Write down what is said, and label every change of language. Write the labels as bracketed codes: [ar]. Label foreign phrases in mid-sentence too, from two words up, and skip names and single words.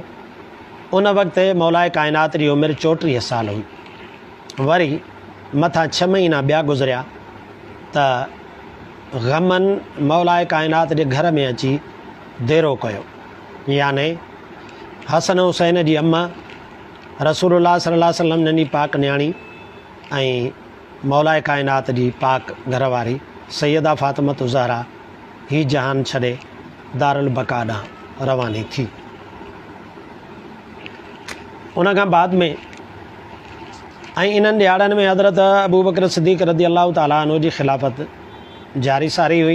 [sd] उन वक़्तु मौलाए काइनात जी उमिरि 34 साल हुई। वरी मथां 6 महीना ॿिया गुज़रिया त ग़मनि मौलाए काइनात जे घर में अची देरो कयो, याने हसन हुसैन जी अम्मा रसूलुल्लाह [ar] صلى الله عليه وسلم [sd] जी पाक न्याणी ऐं मौलाए काइनात जी पाक घरवारी सैयदा फ़ातिमा ज़हरा ही जहान छॾे [ar] دار البقاء [sd] ॾांहुं रवानी थी। उन खां बाद में ऐं इन्हनि ॾियारनि में हज़रत अबू बकर सिद्दीक़ [ar] رضي الله تعالى عنه [sd] जी ख़िलाफ़त जारी सारी हुई।